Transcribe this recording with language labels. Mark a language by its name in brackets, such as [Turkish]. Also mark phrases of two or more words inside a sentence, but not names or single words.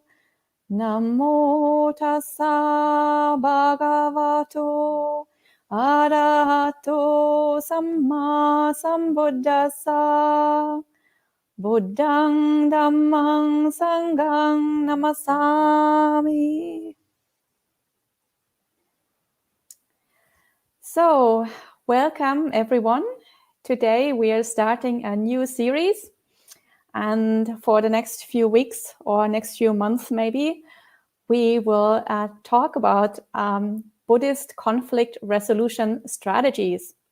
[Pali] Namo Tassa Bhagavato Arahato Samma Sambuddhassa. Buddhang Dhammang Sanghang Namasami. [English] So, welcome everyone. Today we are starting a new series, and for the next few weeks or next few months maybe, we will talk about Buddhist conflict resolution strategies.